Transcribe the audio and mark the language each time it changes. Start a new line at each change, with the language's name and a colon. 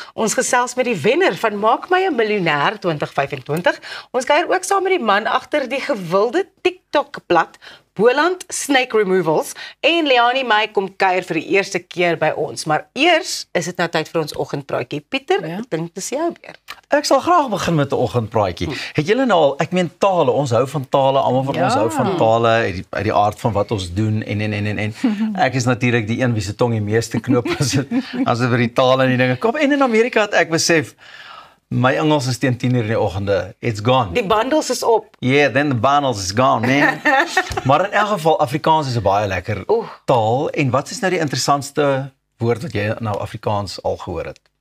Afrikaans: Ons gesels met die wenner van Maak my 'n Miljonair 2025. Ons kuier ook saam met die man agter die gewilde TikTok-blad Boland Snake Removals, en Leani May kom kuier vir die eerste keer by ons. Maar eers is dit nou tyd vir ons oggendpraatjie. Pieter, Ja. ek dink dis jou beurt. Ek sal graag begin met 'n oggendpraatjie. Het julle nou al, ek meen tale, ons hou van tale, almal van ons Ja. hou van tale uit die aard van wat ons doen en. Ek is natuurlik die een wie se tong die meeste knoop as dit vir die tale en die dinge kom. En in Amerika het ek besef my Engels is teen 10:00 in die oggende.
English: It's gone.
Afrikaans: Die bundles is op.
English: Yeah, then the bundles is gone, man.
Afrikaans: Maar in elk geval, Afrikaans is 'n baie lekker taal. En wat is nou die interessantste woord wat jy nou Afrikaans al gehoor het?